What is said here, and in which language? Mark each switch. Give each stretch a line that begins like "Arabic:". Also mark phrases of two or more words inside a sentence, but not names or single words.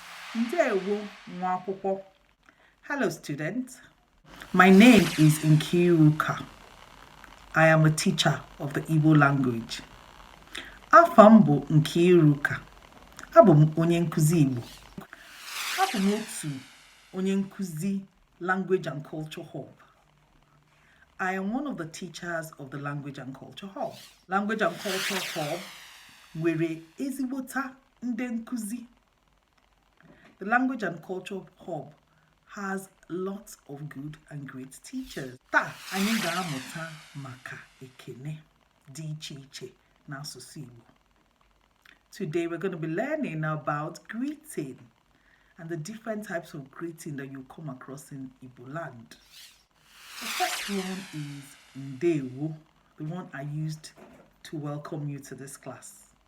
Igbo: Ndewo nwa akwụkwọ.
English: Hello students. My name is Nkiruka. I am a teacher of the Igbo language.
Igbo: Afa m bụ Nkiruka. Abụ m onye nkuzi Igbo. Abụ m otu onye nkuzi Language and Culture Hub.
English: I am one of the teachers of the Language and Culture Hub.
Igbo: Language and Culture Hub nwere ezigbota ndị nkuzi.
English: The Language and Culture Hub has lots of good and great teachers.
Igbo: Taa, anyị ga-amụta maka Ekene dị iche iche n'asụsụ Igbo.
English: Today, we're going to be learning about greeting and the different types of greeting that you come across in Igbo land. The first one is Ndewo, the one I used to welcome you to this class.